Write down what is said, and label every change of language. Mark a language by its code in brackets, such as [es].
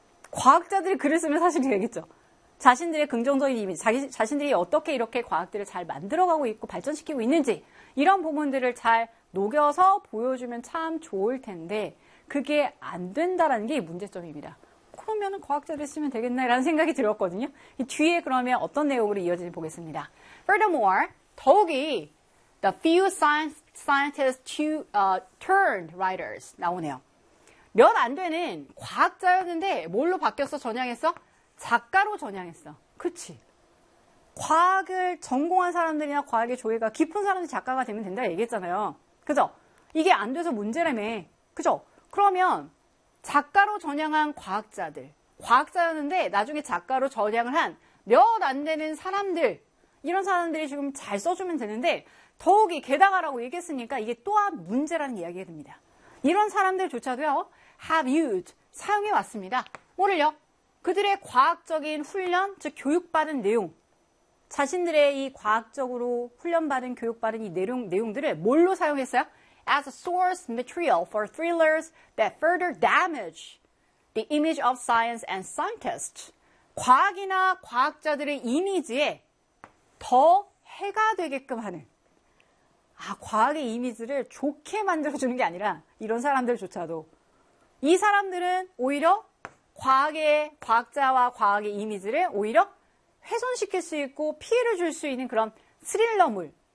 [ko] 과학자들이 글을 쓰면 사실이 되겠죠. 자신들의 긍정적인 이미지, 자신들이 어떻게 이렇게 과학들을 잘 만들어가고 있고 발전시키고 있는지 이런 부분들을 잘 녹여서 보여주면 참 좋을 텐데 그게 안 된다라는 게 문제점입니다. 그러면 과학자들이 쓰면 되겠나라는 생각이 들었거든요. 이 뒤에 그러면 어떤 내용으로 이어지는지 보겠습니다. Furthermore, 더욱이 [en] the few scientists turned writers [ko] 나오네요. 몇 안 되는 과학자였는데 뭘로 바뀌었어? 전향했어? 작가로 전향했어. 그치? 과학을 전공한 사람들이나 과학의 조예가 깊은 사람들이 작가가 되면 된다 얘기했잖아요. 그죠? 이게 안 돼서 문제라며. 그죠? 그러면 작가로 전향한 과학자들, 과학자였는데 나중에 작가로 전향을 한 몇 안 되는 사람들, 이런 사람들이 지금 잘 써주면 되는데 더욱이 게다가라고 얘기했으니까 이게 또한 문제라는 이야기가 됩니다. 이런 사람들조차도요, [en] have used, [ko] 사용해 왔습니다. 뭐를요? 그들의 과학적인 훈련, 즉 교육받은 내용, 자신들의 이 과학적으로 훈련받은, 교육받은 이 내용들을 뭘로 사용했어요? [en] As a source material for thrillers that further damage the image of science and scientists. [ko] 과학이나 과학자들의 이미지에 더 해가 되게끔 하는, 과학의 이미지를 좋게 만들어주는 게 아니라 이런 사람들조차도 이 사람들은 오히려 과학자와 과학의 이미지를 오히려 훼손시킬 수 있고 피해를 줄 수 있는 그런 스릴러물.